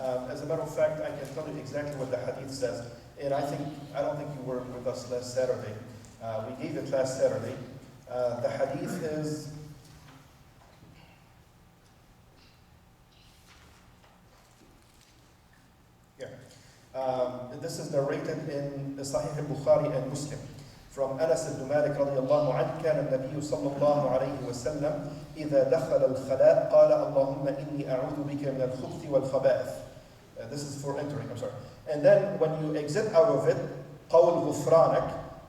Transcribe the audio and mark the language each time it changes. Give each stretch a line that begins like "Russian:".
English: As a matter of fact, I can tell you exactly what the hadith says. And I don't think you were with us last Saturday. We gave it last Saturday. The hadith is, this is narrated in Sahih al-Bukhari and Muslim.
Arabic: From Anas ibn Malik radiyallahu anhu, كان النبي صلى الله عليه وسلم إذا دخل الخلاء قال اللهم إني أعوذ بك من الخبث والخبائث.
English: This is for entering, I'm sorry. And then when you exit out of it,
Arabic: قول غفرانك,